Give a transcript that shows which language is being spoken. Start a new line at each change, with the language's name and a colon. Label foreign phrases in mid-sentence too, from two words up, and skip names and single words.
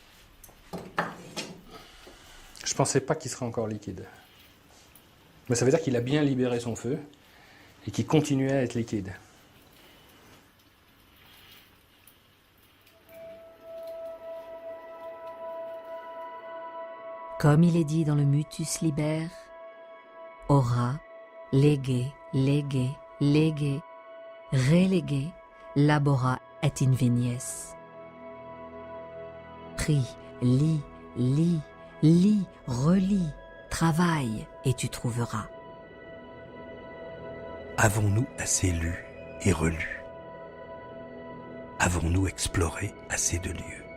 French: Je pensais pas qu'il serait encore liquide. Mais ça veut dire qu'il a bien libéré son feu et qu'il continuait à être liquide. Comme il est dit dans le Mutus Liber,
Latin: ora, lege, lege, lege, relege, labora et invenies.
French: Prie, lis, lis, lis, relis, travaille et tu trouveras. Avons-nous assez lu et relu? Avons-nous exploré assez de lieux?